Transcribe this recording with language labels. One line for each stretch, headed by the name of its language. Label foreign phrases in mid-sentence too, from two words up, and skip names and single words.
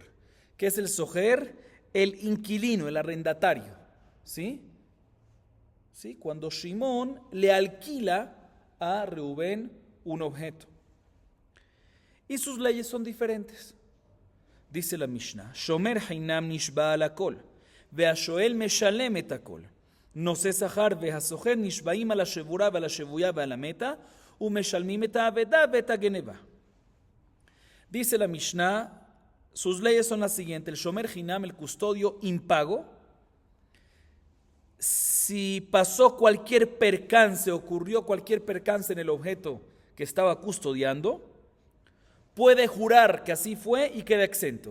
Spanish: ¿Qué es el sojer? El inquilino, el arrendatario. ¿Sí? ¿Sí? Cuando Shimón le alquila a Reubén un objeto. Y sus leyes son diferentes.
Hebrew: Dice la Mishnah, שומר חנם נשבע על הכל, והשואל משלם את הכל. נושא שכר והשוכר נשבעים על השבורה ועל השבויה ועל המתה, ומשלמים את האבדה ואת הגנבה.
Spanish: Dice la Mishnah, sus leyes son las siguientes: el
Hebrew: שומר חנם,
Spanish: el custodio impago, si pasó cualquier percance, ocurrió cualquier percance en el objeto que estaba custodiando, puede jurar que así fue y queda exento.